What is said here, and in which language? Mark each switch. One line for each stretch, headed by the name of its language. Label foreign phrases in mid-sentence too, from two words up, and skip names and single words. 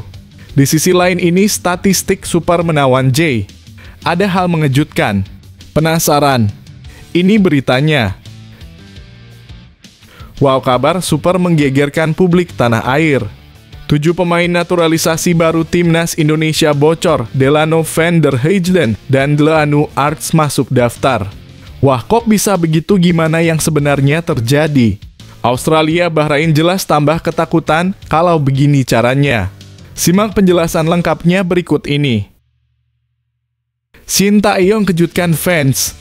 Indonesian: Di sisi lain ini statistik super menawan Jay. Ada hal mengejutkan. Penasaran? Ini beritanya. Wow, kabar super menggegerkan publik tanah air. 7 pemain naturalisasi baru timnas Indonesia bocor. Delano van der Heijden dan Delano Arts masuk daftar. Wah, kok bisa begitu? Gimana yang sebenarnya terjadi? Australia Bahrain jelas tambah ketakutan kalau begini caranya. Simak penjelasan lengkapnya berikut ini. Shin Tae-yong kejutkan fans.